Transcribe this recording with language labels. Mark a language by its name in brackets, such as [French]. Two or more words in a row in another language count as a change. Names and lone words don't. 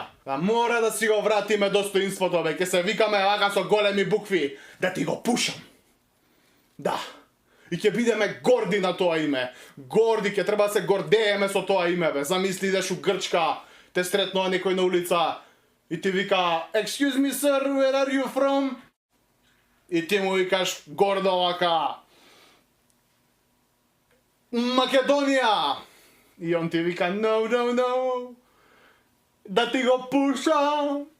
[Macedonian] А мора да си го вратиме достоинството, бе. Ќе се викаме вака со големи букви. Да ти го пушам. Да. И ќе бидеме горди на тоа име. Горди, ќе треба да се гордееме со тоа име, бе. Замисли идеш у Грчка, те сретнува некој на улица и ти вика [English] "Excuse me sir, where are you from?" [Macedonian] И ти му викаш гордо вака "Македонија." И он ти вика [English] "No, no, no. [Macedonian] Да ти го пушам."